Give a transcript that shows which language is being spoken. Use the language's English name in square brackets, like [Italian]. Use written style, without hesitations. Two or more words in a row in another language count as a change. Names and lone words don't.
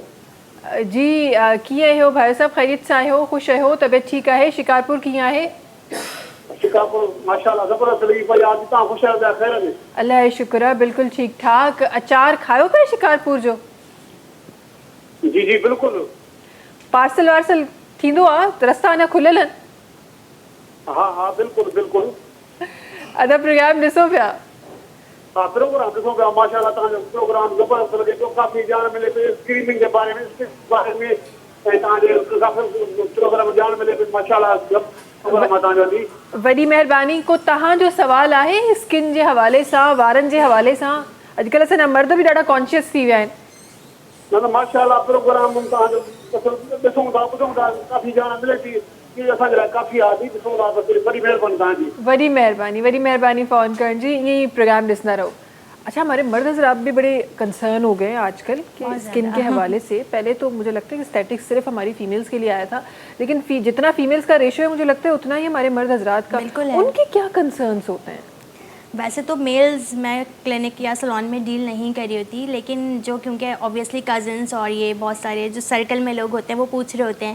[Urdu] جی، کیے ہو بھائی صاحب، خیریت سے آئے ہو، خوش ہو، طبیعت ٹھیک ہے? شکارپور کیا ہے? شکاپور ماشاءاللہ زبردست لگی بھائی، آج تا خوش ہے، خیر ہے. اللہ کا شکر ہے، بالکل ٹھیک ٹھاک. [Sindhi] अचार खायो पे शिकारपुर जो? [Urdu] جی جی بالکل. [Sindhi] पार्सल वार्सल थींदो आ, रस्ता अञा खुलियल आहिनि? हाँ हाँ बिल्कुल बिल्कुल। अदा प्रोग्राम ॾिसो पिया? हाँ प्रोग्राम ॾिसो पिया, माशाल्लाह तव्हांजो प्रोग्राम ज़बरदस्त लॻे पियो, काफ़ी ॼाण मिले पई स्क्रीनिंग जे बारे में, ऐं तव्हांजे काफ़ी प्रोग्राम ॼाण मिले पई, माशाल्लाह प्रोग्राम आहे तव्हांजो दी। वॾी महिरबानी। को तव्हां जो सवाल आहे स्किन जे हवाले सां, वारनि जे हवाले सां? अॼुकल्ह असांजा मर्द बि ॾाढा कॉन्शियस थी विया आहिनि। न न माशाल्लाह प्रोग्राम तव्हांजो ॾिसूं था, ॿुधूं था, काफ़ी ॼाण मिले थी, कि असांजे लाइ काफ़ी आहे, ॾिसूं था, बसि वॾी महिरबानी तव्हांजी। वॾी महिरबानी फ़ोन करण जी, ईअं ई प्रोग्राम ॾिसंदा रहो। [Urdu] اچھا، ہمارے مرد حضرات بھی بڑے کنسرن ہو گئے ہیں آج کل کہ سکن کے حوالے سے. پہلے تو مجھے لگتا ہے کہ سٹیٹکس صرف ہماری فیمیلز کے لیے آیا تھا، لیکن جتنا فیمیلز کا ریشو ہے مجھے لگتا ہے اتنا ہی ہمارے مرد حضرات کا. بالکل ہے. ان کے کیا کنسرنز ہوتے ہیں? ویسے تو میلز میں کلینک یا سیلون میں ڈیل نہیں کری ہوتی، لیکن جو کیونکہ آبویسلی کزنز اور یہ بہت سارے جو سرکل میں لوگ ہوتے ہیں وہ پوچھ رہے ہوتے ہیں.